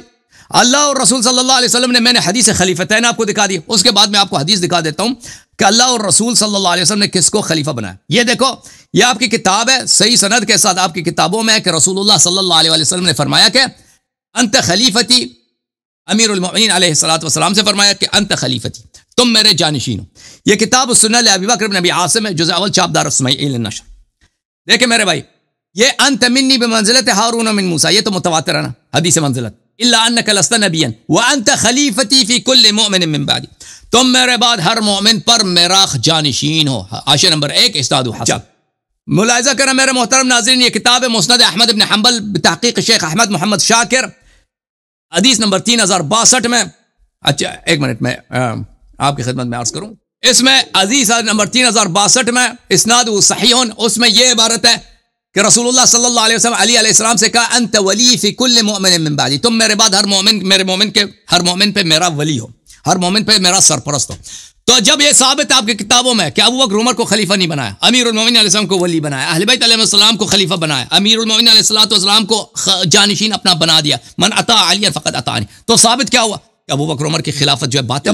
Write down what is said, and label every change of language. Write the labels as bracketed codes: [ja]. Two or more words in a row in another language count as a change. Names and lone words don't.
[ur] اللہ اور رسول صلی اللہ علیہ وسلم نے, میں نے حدیث خلیفتین آپ کو دکھا دی, اس کے بعد میں آپ کو حدیث دکھا دیتا ہوں کہ اللہ اور رسول صلی اللہ علیہ وسلم نے کس کو خلیفہ بنایا. یہ دیکھو, یہ آپ کی کتاب ہے, صحیح سند کے ساتھ آپ کی کتابوں میں ہے کہ رسول اللہ صلی اللہ علیہ وسلم نے فرمایا کہ [ar] انت خلیفتی, [ur] امیر المؤمنین علیہ الصلوۃ والسلام سے فرمایا کہ [ar] انت خلیفتی, [ur] تم میرے جانشین ہو. یہ کتاب السنن لابی بکر بن ابی عاصم ہے, [fa] جزء اول چاپ دار اسماعیل النشر. [ur] دیکھیں میرے بھائی, یہ [ar] انت منی بمنزلت ہارون من موسیٰ, [ur] یہ تو متواتر ہے نا حدیث منزلت. [ar] الا انک لست نبیا وانت خلیفتی فی کل مؤمن من بعدی, [ur] تم میرے بعد ہر مومن پر میرا جانشین ہو. حاشیہ نمبر 1 استاد حسن. ملاحظہ کریں میرے محترم ناظرین, یہ کتاب ہے مسند احمد بن حنبل بتحقیق شیخ احمد محمد شاکر, حدیث نمبر 3062 میں. اچھا ایک منٹ میں آپ کی خدمت میں عرض کروں, اس میں عزیز نمبر 3062 میں [ar] اسناد صحیح, [ur] اس میں یہ عبارت ہے کہ رسول اللہ صلی اللہ علیہ وسلم علی علیہ السلام سے کہا [ar] انت ولی فی کل مؤمن من بعدی, [ur] تم میرے بعد ہر مومن, میرے مومن کے ہر مومن پہ میرا ولی ہو, ہر مومن پہ میرا سرپرست ہو. تو جب یہ ثابت ہے آپ کی کتابوں میں کہ ابو بکر عمر کو خلیفہ نہیں بنایا, امیر المومنین علیہ السلام کو ولی بنایا, اہل بیت علیہ السلام کو خلیفہ بنایا, امیر المومنین علیہ السلام کو جانشین اپنا بنا دیا, [ar] من اطاع علی فقد اطاعنی, [ur] تو ثابت کیا ہوا کہ ابو بکر عمر کی خلافت جو ہے باطل.